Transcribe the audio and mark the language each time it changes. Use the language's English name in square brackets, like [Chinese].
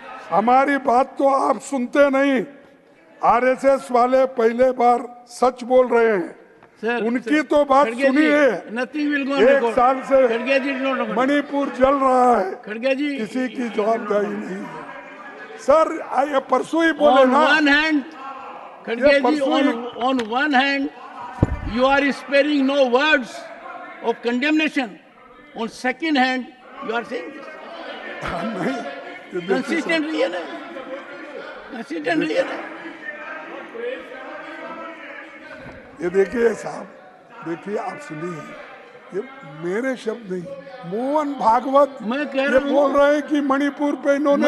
[Hindi] हमारी बात तो आप सुनते नहीं। आरएसएस वाले पहले बार सच बोल रहे हैं, उनकी तो बात सुनिए। 1 साल से मणिपुर जल रहा है, किसी की जवाबदारी नहीं है। सर, ये परसों ही बोले ना। [English] On one hand, you are sparing no words of condemnation. On second hand, you are saying this. [Hindi] नहीं, Consistently है ना, consistently है ना. ये देखिए साहब, देखिए आप सुनिए, ये मेरे शब्द नहीं, मोहन भागवत मैं कह ये रहा हूं, बोल रहे हैं कि मणिपुर पे इन्होंने